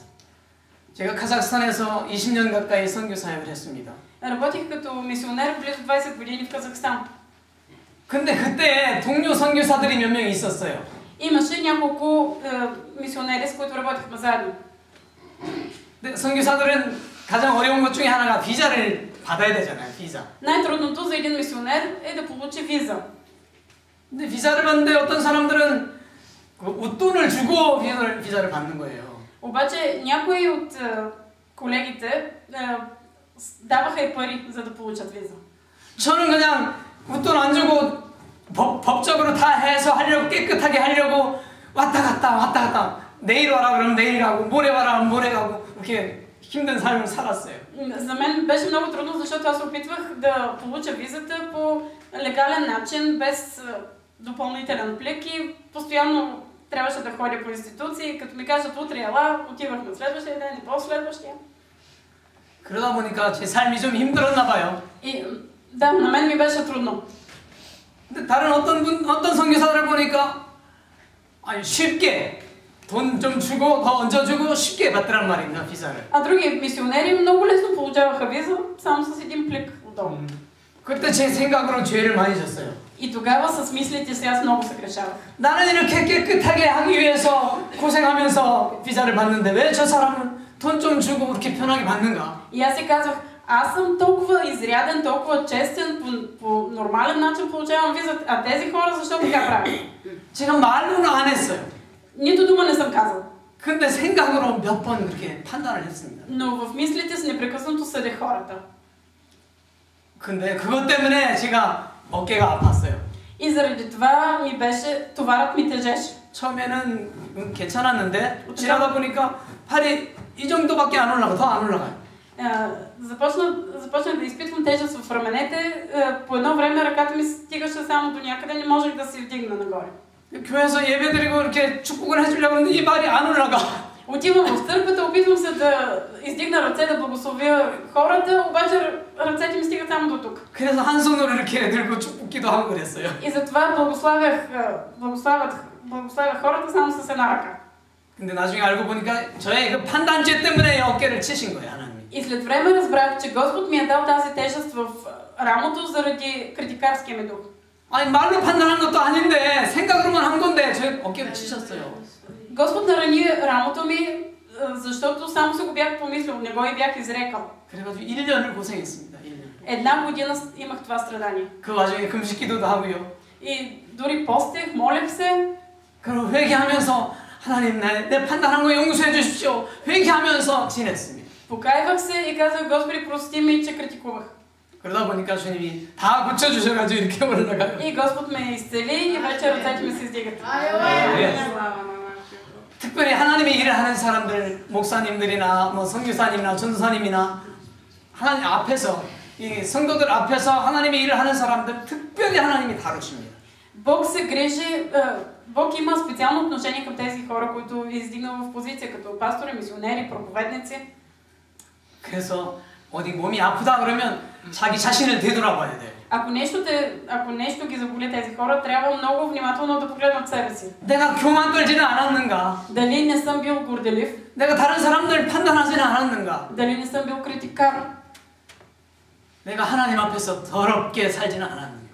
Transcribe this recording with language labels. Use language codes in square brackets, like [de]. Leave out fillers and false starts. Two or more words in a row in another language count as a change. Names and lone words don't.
[ko] 제가 카자흐스탄에서 20년 가까이 선교 사역을 했습니다. [bg] Работих като мисионер близо 20 години в Казахстан. [ko] 근데 그때 동료 선교사들이 몇 명 있었어요. [bg] Имаше няколко мисионери, с които работихме заедно. [ko] 근데 선교사들은 가장 어려운 것 중에 하나가 비자를 받아야 되잖아요. 비자. [bg] Най-трудното за един мисионер е да получи виза. [ko] 근데 비자를 받는데 어떤 사람들은 그 웃돈을 주고 비자를 받는 거예요. [bg] Обаче някои от колегите даваха и пари, за да получат виза. [ko] 저는 그냥 웃돈 안 주고 법적으로 다 해서 하려고 깨끗하게 하려고 왔다 갔다 내일 와라 그러면 내일 가고 모레 와라 그러면 모레 가고 이렇게 힘든 삶을 살았어요. [bg] За мен беше много трудно, защото аз опитвах да получа визата по легален начин, без допълнителен плик и постоянно трябваше да ходя по институции. Като ми кажат утре ела, отивах на следващия ден и по-следващия. [ko] 그러다 보니까 제 삶이 좀 힘들었나 봐요. [bg] И да, на мен ми беше трудно. [ko] 근데 다른 어떤 선교사들을 보니까 아니 쉽게 돈 좀 주고 더 얹어주고 쉽게 받더란 말입니다. 비자를. [bg] А други мисионери много лесно получаваха виза, само с един плик отдолу. [ko] 그때 제 생각으로 죄를 많이 졌어요. [bg] И тогава с мислите си аз много се грешавах. [ko] 나는 이렇게 깨끗하게 하기 위해서 고생하면서 비자를 받는데 왜 저 사람은 돈 좀 주고 그렇게 편하게 받는가? [bg] И аз си казвах, аз съм толкова изряден, толкова честен, по нормален начин получавам виза, а тези хора защо така правят? [ko] 제가 말로는 안 했어요. [bg] Нито дума не съм казал. [ko] 근데 생각으로 몇 번 그렇게 판단을 했습니다. [bg] Но в мислите си непрекъснато съдех хората. [ko] 근데 그것 때문에 제가 어깨가 아팠어요. [bg] И заради това товарът ми тежеше. [ko] 처음에는 괜찮았는데 지나다 보니까 팔이 이 정도밖에 안 올라가, 더 안 올라가요. [bg] Започнах да изпитвам тежест в раменете. По едно време ръката ми стигаше само до някъде, не можех да се вдигна нагоре. [ko] 교회에서 예배드리고 이렇게 축복을 해주려고 하는데 이 발이 안 올라가. [bg] Отивам в църквата, опитвам се да издигна ръце, да благословя хората, обаче ръцете ми стигат само до тук. [ko] 그래서 한 손으로 이렇게 들고 축복기도 하고 그랬어요. [bg] И затова благославях хората само с една ръка. [ko] 근데 나중에 알고 보니까 저의 그 판단죄 때문에 어깨를 치신 거예요, 하나님. [bg] И след време разбрах, че Господ ми е дал тази тежест в рамото заради критикарския ми дух. [ko] 아니 말로 판단한 것도 아닌데 생각으로만 한 건데 저 어깨를 치셨어요. [bg] Господ нарани рамото ми защото само се го бях помислил, не го и бях изрекал. [ko] 그래가지고 1년을 고생했습니다. 1년. [bg] Една година имах това страдание. [ko] 그 와중에 금식기도도 하고요. [bg] И дори постех, молех се. [ko] 그리고 회개하면서 하나님 내 판단한 거 용서해 주십시오. 회개하면서 지냈습니다. [bg] Покайвах се и казах, Господи, прости ме, че критикувах. [ko] 그러다 보니까 주님이 다 고쳐주셔가지고 이렇게 올라가요. [bg] И Господ ме изцели и вече ръцете ми се издигат. [ko] 특별히 하나님의 일을 하는 사람들, 목사님들이나 뭐 선교사님이나 전도사님이나 하나님 앞에서 이 성도들 앞에서 하나님의 일을 하는 사람들 특별히 하나님이 다루십니다. [bg] Бог се грижи, Бог има специално отношение към тези хора, които е издигнал в позиция като пастори, мисионери, проповедници. [ko] 그래서 어디 몸이 아프다 그러면 자기 자신을 되돌아봐야 돼요. [bg] Ако нещо ги заболи тези хора, трябва много внимателно да погледнат себе си. [ko] 내가 교만 떨지는 않았는가? [bg] Дали не съм бил горделив? [ko] 내가 다른 사람들 판단하지는 않았는가? [bg] Дали не съм бил критикар? [ko] 내가 하나님 앞에서 더럽게 살지는 않았는가?